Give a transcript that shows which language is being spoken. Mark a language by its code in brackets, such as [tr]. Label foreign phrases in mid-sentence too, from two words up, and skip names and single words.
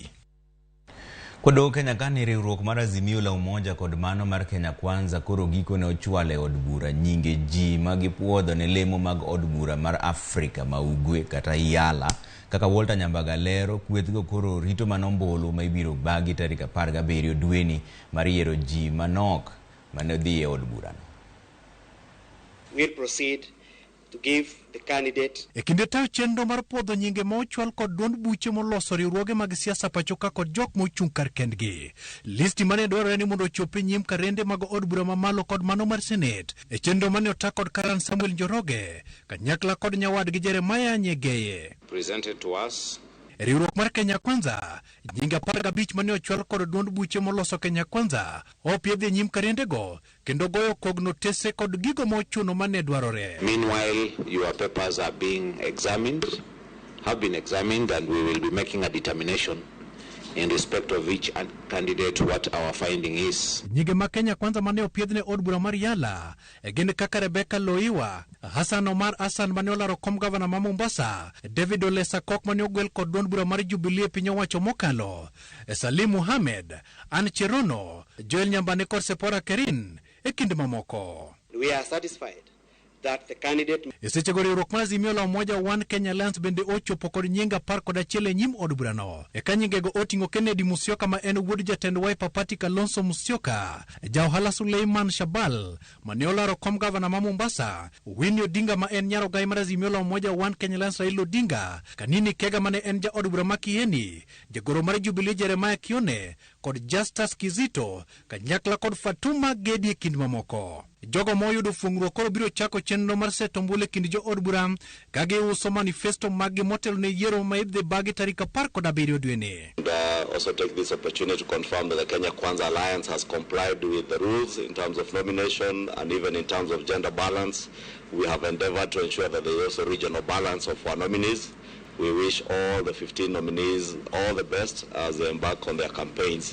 [luo] Kodok Kenya kani riwruok mar Azimio la Umoja kod mano mar Kenya Kwanza koro giko ne ochwale od bura nyinge ji magipuodho ne lemo mag od bura mar Afrika ma Ugwe kata Yala kaka Walter Nyambagalero kwethgo koro rito manombolo ma ibiro bagi tarik 17 dweni mar yiero ji manok mane dhi e od burano. [en] We'll proceed to give the candidate. [luo] E kinde tayo chenro mar puodho nyinge ma ochwal kod duond buche moloso riwruoge mag siasa pachoka kod jok mochung' kar kendgi. Listi mane dwarore ni mondo ochopi nyim karende mag od bura mamalo kod mano mar Senate. E chenro mane ota kod Karan Samuel Njoroge, kanyakla kod nyawadgi Jeremiah Nyegeye. [en] Presented to us. [luo] Riwruok mar Kenya Kwanza, nyinge 15 mane ochwal kod duond buche moloso Kenya Kwanza, opiedhi nyim karendego kendo goyo kogno tese kod gigo mochuno mane dwarore. [en] Meanwhile, your papers are being examined, have been examined, and we will be making a determination in respect of each candidate what our finding is. [luo] Nyige ma Kenya Kwanza mane opiedhne od bura mar Yala gin kaka Rebecca Loiwa, Hassan Omar Hassan mane olaro kom gavana ma Mombasa, David Ole Sakok mane ogwel kod duond bura mar Jubilee piny owacho mokalo, Salim Mohamed, Ann Cherono, Joel Nyambane kod Sepora Kerin e kind mamoko. [en] We are satisfied that the candidate [luo] seche go riwruok mar Azimio la Umoja One Kenya Alliance bende ochopo kod nyinga 11 e nyim od burano. Eka nyingego oting'o Kennedy Musyoka ma en wuod jatend Wiper Party Kalonzo Musyoka, Jaohala Suleiman Shabal mane olaro kom gavana ma Mombasa, Winnie Odinga ma en nyaro gai mar Azimio la Umoja One Kenya Alliance Raila Odinga, Kanini Kega mane en ja od bura ma Kieni, jagoro mar Jubilee Jeremiah Kione kod Justus Kizito kanyakla kod Fatuma Gedi e kind mamoko. Jogo moyudo fungruok koro biro chako chenro mar seto ombulu e kind jo od bura ka giuso manifesto mag motelo ne yiero ma idhi bagi tarik 17 dwe ni. [en] Also take this opportunity to confirm that the Kenya Kwanza Alliance has complied with the rules in terms of nomination and even in terms of gender balance. We have endeavored to ensure that there is also regional balance of our nominees. We wish all the 15 nominees all the best as they embark on their campaigns.